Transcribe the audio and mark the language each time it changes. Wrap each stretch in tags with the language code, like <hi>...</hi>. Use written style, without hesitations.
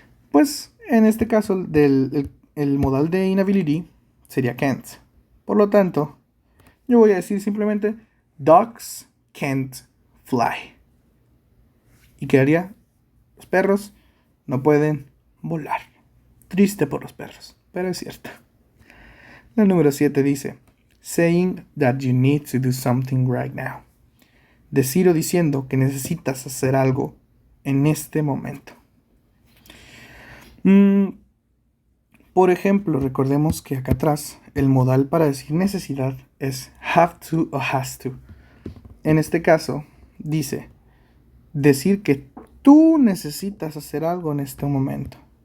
<es>Pues en este caso el modal de inability sería can't. Por lo tanto, yo voy a decir simplemente</es> <en>dogs can't fly.</en> <es>Y quedaría, los perros no pueden volar. Triste por los perros, pero es cierto. La número 7 dice,</es> <en>saying that you need to do something right now.</en> <es>Decir o diciendo que necesitas hacer algo en este momento. Por ejemplo, recordemos que acá atrás el modal para decir necesidad es have to o has to. En este caso dice decir que tú necesitas hacer algo en este momento.</es>